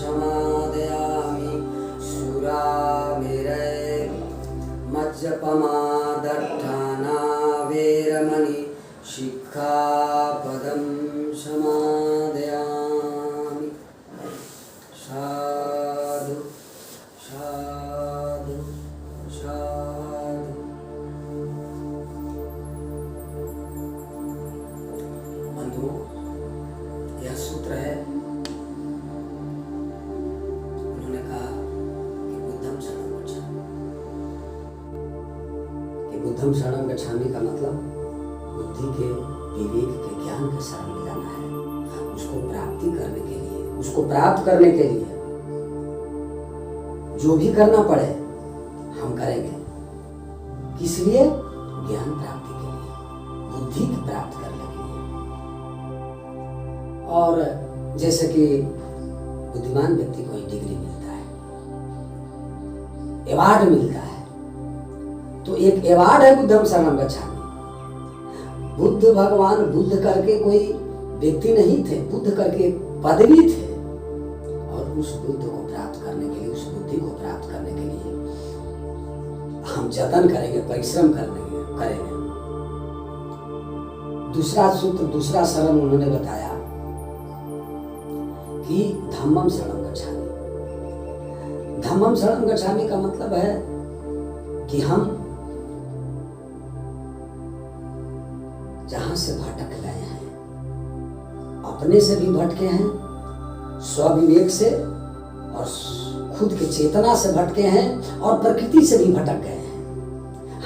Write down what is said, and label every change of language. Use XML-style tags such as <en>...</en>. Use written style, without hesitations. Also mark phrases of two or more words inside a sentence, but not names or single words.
<pi>समादयामि, सुरामेरय मज्जपमा शिक्षापदं समादयामि। साधु साधु साधु।</pi> <hi>बंधुओं, यह सूत्र है, उन्होंने कहा कि</hi> <pi>बुद्धं शरणं गच्छामि।</pi> <hi>कि</hi> <pi>बुद्धं शरणं गच्छामि</pi> <hi>का मतलब बुद्धि के, विवेक के, ज्ञान के शरण में जाना है। उसको प्राप्ति करने के लिए, उसको प्राप्त करने के लिए जो भी करना पड़े हम करेंगे। किस लिए? ज्ञान प्राप्ति के लिए, बुद्धि की प्राप्त करने के लिए। और जैसे कि बुद्धिमान व्यक्ति को डिग्री मिलता है, अवार्ड मिलता है, तो एक अवार्ड है</hi> <pi>बुद्धं शरणं गच्छामि।</pi> <hi>बुद्ध भगवान बुद्ध करके कोई व्यक्ति नहीं थे, बुद्ध करके पदवी थे। और उस बुद्ध को प्राप्त करने के लिए, उस बुद्धि को प्राप्त करने के लिए हम जतन करेंगे, परिश्रम करेंगे। दूसरा सूत्र, दूसरा शरण उन्होंने बताया कि</hi> <pi>धम्मं शरणं गच्छामि। धम्मं शरणं गच्छामि</pi> <hi>का मतलब है कि हम जहां से भटक गए हैं, अपने से भी भटके हैं, स्वविवेक से और खुद के चेतना से भटके हैं, और प्रकृति से भी भटक गए हैं।</hi>